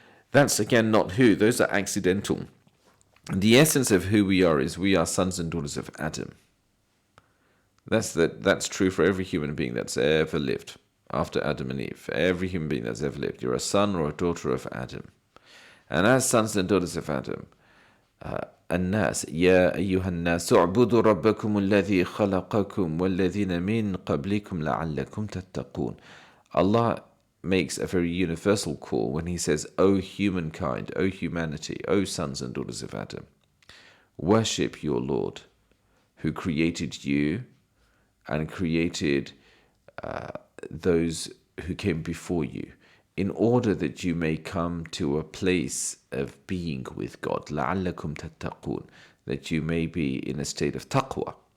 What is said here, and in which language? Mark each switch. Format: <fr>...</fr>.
<en>That's again not who. Those are accidental. The essence of who we are is we are sons and daughters of Adam. That's true for every human being that's ever lived after Adam and Eve. Every human being that's ever lived. You're a son or a daughter of Adam. And as sons and daughters of Adam,</en> <ar>الناس يا أيها الناس اعبدوا ربكم الذي خلقكم والذين من قبلكم لعلكم تتقون.</ar> <en>Allah makes a very universal call when he says, O humankind, O humanity, O sons and daughters of Adam, worship your Lord who created you and created those who came before you, in order that you may come to a place of being with God,</en> <ar>لَعَلَّكُمْ تَتَّقُونَ,</ar> <en>that you may be in a state of taqwa.</en>